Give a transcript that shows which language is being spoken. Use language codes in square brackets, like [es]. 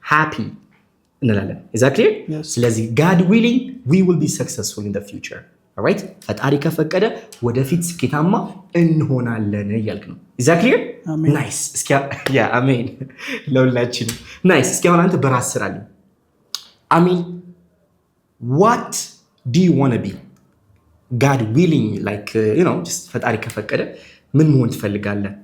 [en] happy [am] እንላለን። [en] Is that clear? Yes. ስለዚህ God willing we will be successful in the future. All right? [am] ፈጣሪ ከፈቀደ ወደፊት ስኬታማ እንሆናለን እያልክ ነው። [en] Is that clear? Amen. Nice. [am] እስኪ አሜን ለሁላችንም። Nice. እስኪ አሁን አንተ በራስ ስራልኝ። [en] I mean what do you want to be? God willing like just [am] ፈጣሪ ከፈቀደ ምን መሆን ትፈልጋለህ?